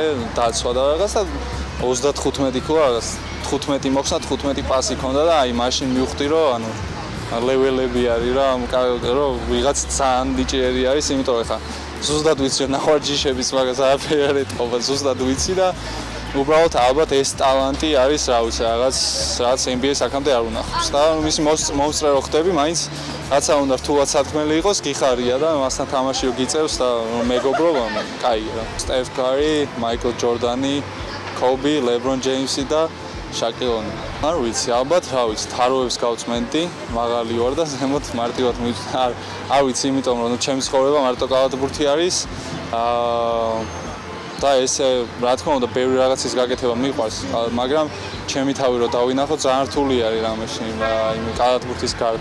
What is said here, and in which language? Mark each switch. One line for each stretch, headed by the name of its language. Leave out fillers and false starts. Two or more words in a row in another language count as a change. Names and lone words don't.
Georgian: დაცვა და რაღაც და 35 ქულა რაღაც 15 მოხსნა 15 პასი ქონდა და აი მაშინ მივხვდი რომ ლეველები არის რომ ვიღაც ძალიან ნიჭიერი არის, იმიტომ რომ ხა ზუსტად ვიცი რომ ნახوارჯიშების მაგას არაფერი არ ეთყობა, ზუსტად ვიცი და უბრალოდ ალბათ ეს ტალანტი არის, რა ვიცი, რაღაც NBA საქამდე არ უნახავს და მისი მომსწრე რო ხდები, მაინც რაცა უნდა რთულად სათქმელი იყოს, გიხარია და მასთან თამაში რო გიწევს და მეგობრო, კაია რა. Steph Curry, Michael Jordan, Kobe, LeBron James და Shaquille O'Neal. არ ვიცი, ალბათ, რა ვიცი, თაროებს გავწმენდი, მაღალი ვარ და ზემოთ მარტივად არ ვიცი, იმიტომ რომ ჩემი ცხოვრება მარტო კალათბურთი არის. და ესე, რა თქმა უნდა, ბევრი რაღაცის გაკეთება მიყვარს, მაგრამ ჩემი თავი რო დავინახო, ძალიან რთული არის რამეში, იმ კალათბურთის გარდა.